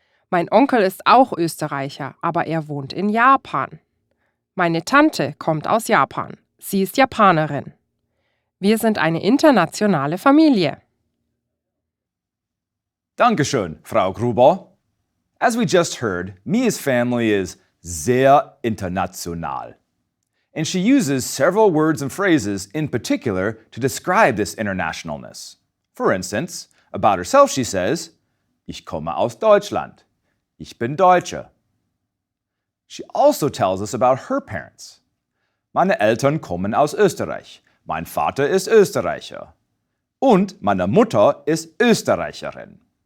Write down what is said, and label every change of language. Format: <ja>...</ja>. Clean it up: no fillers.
<de>Mein Onkel ist auch Österreicher, aber er wohnt in Japan. Meine Tante kommt aus Japan. Sie ist Japanerin. Wir sind eine internationale Familie. Dankeschön, Frau Grüber.</de> <en>As we just heard, Mia's family is</en> <de>sehr international.</de> <en>And she uses several words and phrases in particular to describe this internationalness. For instance, about herself she says,</en> <de>ich komme aus Deutschland. Ich bin Deutsche.</de> <en>She also tells us about her parents.</en> <de>Meine Eltern kommen aus Österreich. Mein Vater ist Österreicher. Und meine Mutter ist Österreicherin.</de>